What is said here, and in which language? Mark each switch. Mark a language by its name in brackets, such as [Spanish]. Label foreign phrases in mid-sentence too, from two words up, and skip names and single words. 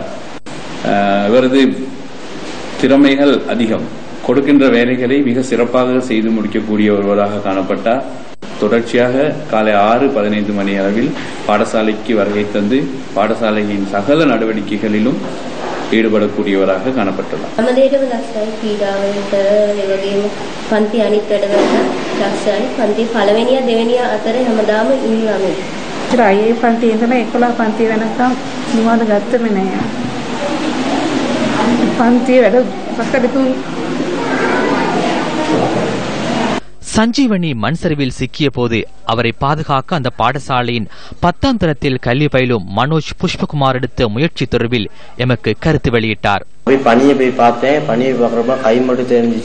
[Tamil] இவரது திறமைகள் அதிகம், கொடுக்கின்ற வேலைகளை மிக சிறப்பாக செய்து முடிக்கக்கூடிய ஒருவராக காணப்பட்டார். தொடர்ச்சியாக காலை 6:15 மணி அளவில் பாடசாலைக்கு வருகை தந்து பாடசாலையின் சகல நடவடிக்கைகளிலும் ஈடுபடக்கூடியவராக காணப்பட்டுள்ளார். [Sinhala] පන්ති අනිත් වැඩවලට දක්ෂයි. පන්ති පළවෙනිය දෙවෙනිය අතරේ හැමදාම ඉන්නවා. ඒ පන්ති ඉඳලා 11 පන්ති වෙනකම් නිවාද ගත්තම නෑ. පන්ති වැඩ පස්සට [Tamil] சஞ்சீவனி மண் சரிவில் சிக்கிய போது அவரை பாதுகாக்க அந்த பாடசாலையின் 10ஆம் தரத்தில் கல்வி பயிலும் மனோஜ் புஷ்பகுமார் எடுத்த முயற்சி தொடர்பில் எமக்கு கருத்து வெளியிட்டார். பனியை போய் பார்த்தேன். பனியை பார்க்குறப்ப கை மட்டும் தெரிஞ்சிச்சு.